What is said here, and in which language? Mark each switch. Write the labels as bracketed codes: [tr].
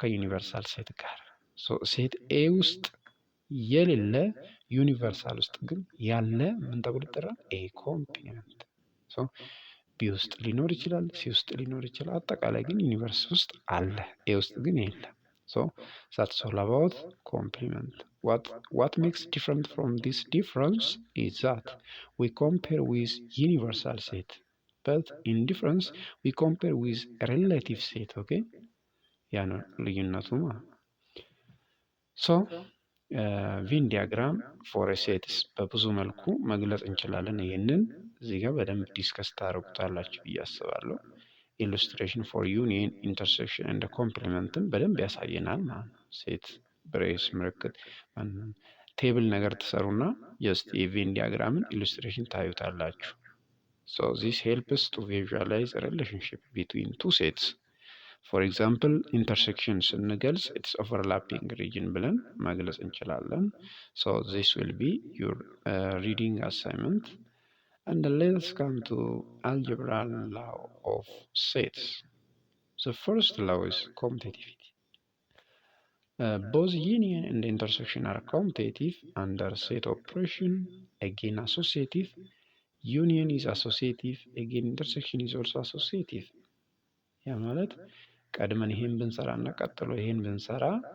[am] ከዩኒቨርሳል ሴት ጋር። ሴት ኤ ውስጥ የሌለ ዩኒቨርሳል ውስጥ ግን ያለ ምን ተብሎ ይጠራል? ኤ ኮምፕሊመንት። ቢ ውስጥ ሊኖር ይችላል፣ ሲ ውስጥ ሊኖር ይችላል። አጠቃላይ ግን ዩኒቨርስ ውስጥ አለ፣ ኤ ውስጥ ግን የለም። [en] that's all about complement. What makes different from this difference is that we compare with universal set, but in difference we compare with relative set. [am] Okay, ያ ነው ልዩነቱ ማለት ነው። ቪን ዲያግራም ፎር ሴትስ በብዙ መልኩ መግለጽ እንችላለን። ይህንን እዚህ ጋር በደንብ ዲስከስ ታደርጉታላችሁ ብዬ አስባለሁ። ኢሉስትሬሽን ፎር ዩኒየን ኢንተርሴክሽን እንደ ኮምፕሊመንትን በደንብ ያሳየናል ማለት ነው። ሴት ብሬስ ምልክት ቴብል ነገር ትሰሩና ጀስት የቬን ዲያግራምን ኢሉስትሬሽን ታዩታላችሁ። [en] this helps to visualize a relationship between two sets. For example, intersection [am] ስንገልጽ [en] it's overlapping region [am] ብለን መግለጽ እንችላለን። [en] this will be your reading assignment. And let's come to algebra law of sets. The first law is commutativity. Both union and intersection are commutative under set operation. Again, associative. Union is associative. Again, intersection is also associative. [am] ያ ማለት ቀድመን ይሄን ብንሰራ እና ቀጥሎ ይሄን ብንሰራ